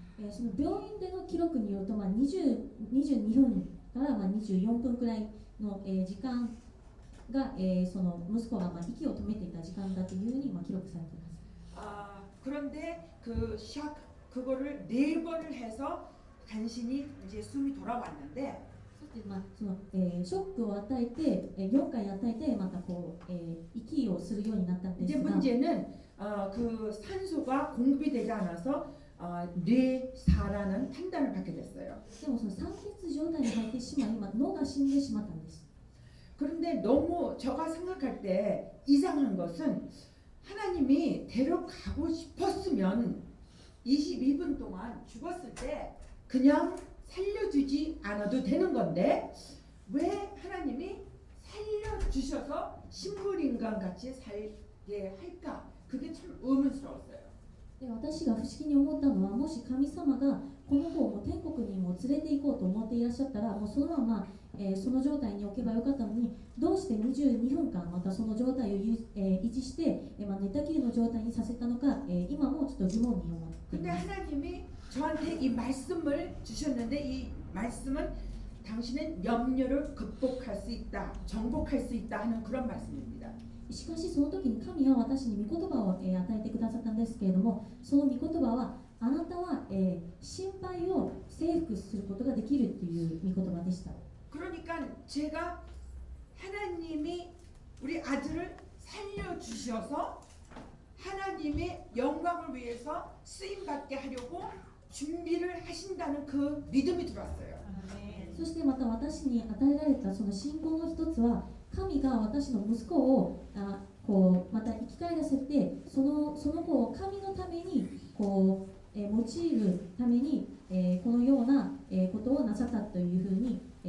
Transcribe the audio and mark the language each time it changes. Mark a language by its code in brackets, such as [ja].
[ja] その病院での記録によると、22分から、24分くらいの、時間が、その息子が、息を止めていた時間だというふうに、記録されています。 [ko] 그런데 그 샥 그거를 4번을 해서 간신히 이제 숨이 돌아왔는데 [ja] そしてそのショックを与えて、4回与えてまたこう、息をするようになったんです [ko] 이제 [ja] が、 [ko] 문제는 그 산소가 공급이 되지 않아서 뇌사라는 판단을 받게 됐어요. [ja] でもその酸欠状態に入ってしまい、脳が死んでしまったんです。 [ko] 그런데 너무 제가 생각할 때 이상한 것은 하나님이 데려가고 싶었으면 22분 동안 죽었을 때 그냥 살려주지 않아도 되는 건데 왜 하나님이 살려주셔서 식물인간 같이 살게 할까? 그게 참 의문스러웠어요. [ja] で私が不思議に思ったのは、もし神様がこの子をもう天国にも連れて行こうと思っていらっしゃったら、もうそのまま、その状態に置けばよかったのに、どうして22分間またその状態を維持して、寝たきりの状態にさせたのか、今もちょっと疑問に思ってい [ko] 근데 [ja] ます。 [ko] 하나님이 저한테 이 말씀을 주셨는데 이 말씀은 당신은 염려를 극복할 수 있다, 정복할 수 있다 하는 그런 말씀입니다. [ja] しかしその時に神は私に御言葉を、与えてくださったんですけれども、その御言葉はあなたは、心配を征服することができるという御言葉でした。 [ko] 그러니까 제가 하나님이 우리 아들을 살려주셔서 하나님의 영광을 위해서 쓰임받게 하려고 준비를 하신다는 그 믿음이 들어왔어요. [ja] そしてまた私に与えられたその信仰の一つは、神が私の息子をこうまた生き返らせて、その子を神のためにこう、用いるために、このような、ことをなさったというふうに、